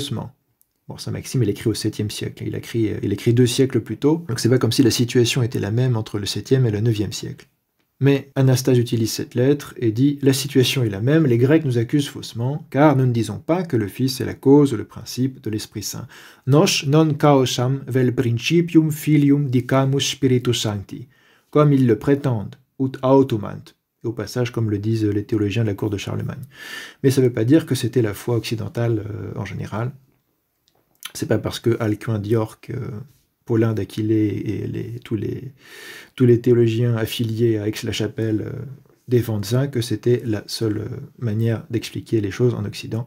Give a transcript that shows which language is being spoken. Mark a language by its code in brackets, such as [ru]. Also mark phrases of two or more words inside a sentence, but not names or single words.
[fr] » Bon, Saint Maxime, il écrit au 7e siècle, il écrit 2 siècles plus tôt, donc c'est pas comme si la situation était la même entre le 7e et le 9e siècle. Mais Anastase utilise cette lettre et dit « La situation est la même, les Grecs nous accusent faussement, car nous ne disons pas que le Fils est la cause ou le principe de l'Esprit Saint. [la] Nos non causam vel principium filium dicamus spiritus sancti, [fr] comme ils le prétendent, [la] ut autumant. [fr] » Au passage, comme le disent les théologiens de la cour de Charlemagne. Mais ça ne veut pas dire que c'était la foi occidentale en général. C'est pas parce que Alcuin d'York, Paulin d'Aquilée et tous les théologiens affiliés à Aix-la-Chapelle défendent ça que c'était la seule manière d'expliquer les choses en Occident.